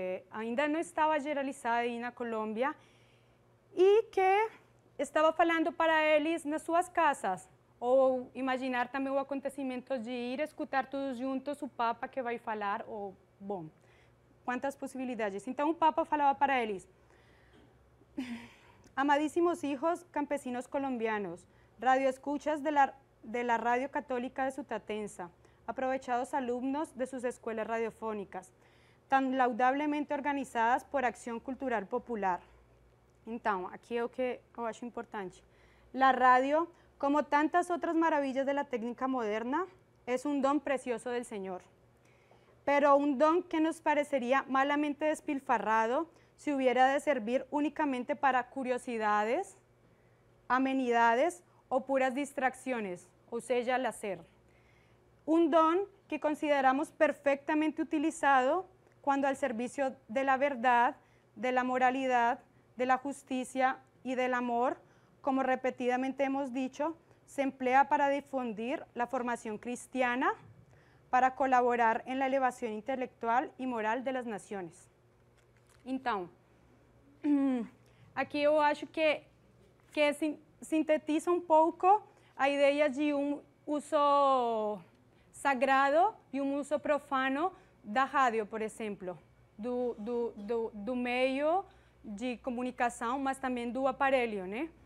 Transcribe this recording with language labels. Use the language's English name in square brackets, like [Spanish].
[Portuguese] ainda não estava generalizada aí na Colômbia, e que estava falando para eles nas suas casas, ou imaginar também o acontecimento de ir escutar todos juntos o Papa que vai falar, ou, bom, quantas possibilidades. Então o Papa falava para eles: [Spanish] amadísimos hijos campesinos colombianos, radioescuchas de la Radio Católica de Sutatenza, aprovechados alumnos de sus escuelas radiofónicas, tan laudablemente organizadas por Acción Cultural Popular. [Portuguese] Então, aqui é o que eu acho importante. [Spanish] La radio, como tantas otras maravillas de la técnica moderna, es un don precioso del Señor, pero un don que nos parecería malamente despilfarrado si hubiera de servir únicamente para curiosidades, amenidades o puras distracciones, o sea, lazer. Un don que consideramos perfectamente utilizado cuando al servicio de la verdad, de la moralidad, de la justicia y del amor, como repetidamente hemos dicho, se emplea para difundir la formación cristiana, para colaborar en la elevación intelectual y moral de las naciones. [Portuguese] Então, aqui eu acho que sintetiza um pouco a ideia de uso sagrado e uso profano da rádio, por exemplo, do meio de comunicação, mas também do aparelho, né?